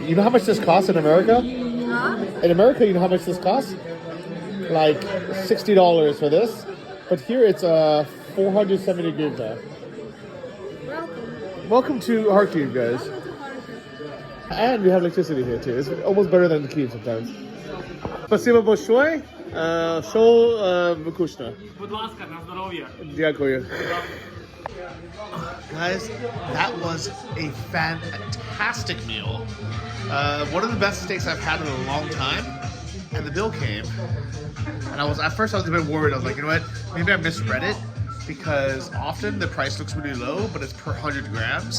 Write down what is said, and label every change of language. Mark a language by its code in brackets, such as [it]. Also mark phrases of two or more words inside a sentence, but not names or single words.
[en] You know how much this costs in America? In America, you know how much this costs? Like $60 for this. But here it's 470 hryvnia. Welcome to Kharkiv, guys. And we have electricity here too. It's almost better than the Kyiv sometimes. [ru] Спасибо большое. Шо вкусно. [uk] Будь ласка, на здоров'я. Дякую. [en] Guys, that was a fantastic meal. One of the best steaks I've had in a long time. And the bill came, and at first I was a bit worried. I was like, you know what? Maybe I misread it, because often the price looks really low, but it's per 100 grams.